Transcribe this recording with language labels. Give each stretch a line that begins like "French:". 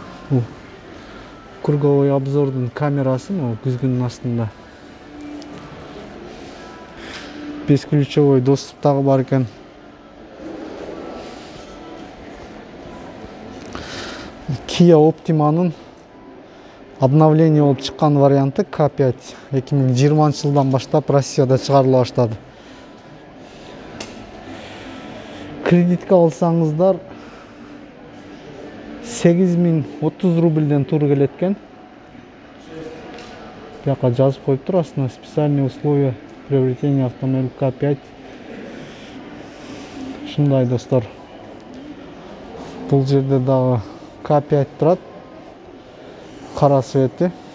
Kyrgyz: Бул круговой обзордун камерасы, могу күзгүнүн астында. Бесключевой доступ дагы бар экен. Kia Optima'nын обновление болуп чыккан варианты K5 2020 жылдан баштап Россияда чыгарыла баштады. Кредитке алсаңыздар 8030 рубльден туура келет экен. Бияка жазып коюптур астына
Russian: специальные условия приобретения автомобиля K5.
Kyrgyz: Ушундай достор. Бул жерде дагы K5 турат. Кара цвети.